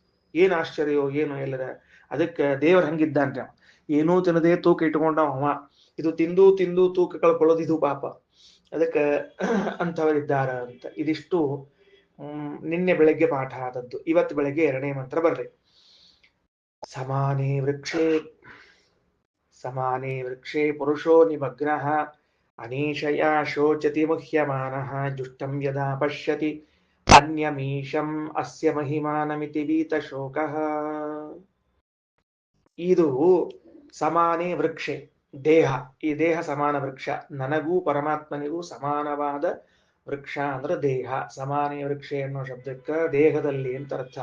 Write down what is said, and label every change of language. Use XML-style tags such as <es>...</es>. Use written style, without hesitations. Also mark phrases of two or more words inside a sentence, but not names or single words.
<kn>ಏನ್ ಆಶ್ಚರ್ಯೋ ಏನೋ ಎಲ್ಲರ. ಅದಕ್ಕೆ ದೇವ್ರ ಹಂಗಿದ್ದಾನ್ರಿ ಅವ, ಏನೂ ತಿನ್ನದೇ ತೂಕ ಇಟ್ಕೊಂಡವ ಅವ. ಇದು ತಿಂದು ತಿಂದು ತೂಕ ಕಳ್ಕೊಳ್ಳೋದು ಇದು ಪಾಪ. ಅದಕ್ಕೆ ಅಂಥವರಿದ್ದಾರ ಅಂತ. ಇದಿಷ್ಟು ನಿನ್ನೆ ಬೆಳಗ್ಗೆ ಪಾಠ ಆದದ್ದು. ಇವತ್ತು ಬೆಳಗ್ಗೆ 2ನೇ ಮಂತ್ರ ಬರ್ರಿ.</kn> <sa>ಸಮಾನೇ ವೃಕ್ಷೇ ಪುರುಷೋ ನಿಮಗ್ನಃ ಅನೀಶಯಾ ಶೋಚತಿ ಮುಹ್ಯಮಾನಃ ಜುಷ್ಟಂ ಯದಾ ಪಶ್ಯತಿ ಅನ್ಯಮೀಶಂ ಅಸ್ಯ ಮಹಿಮಾನಮಿತಿ ವೀತಶೋಕಃ.</sa> <kn>ಇದು</kn> <sa>ಸಮಾನೇ ವೃಕ್ಷೆ,</sa> <kn>ದೇಹ. ಈ ದೇಹ ಸಮಾನ ವೃಕ್ಷ. ನನಗೂ ಪರಮಾತ್ಮನಿಗೂ ಸಮಾನವಾದ ವೃಕ್ಷ ಅಂದ್ರೆ ದೇಹ.</kn> <sa>ಸಮಾನೇ ವೃಕ್ಷೆ</sa> <kn>ಅನ್ನೋ ಶಬ್ದಕ್ಕೆ ದೇಹದಲ್ಲಿ ಅಂತ ಅರ್ಥ.</kn>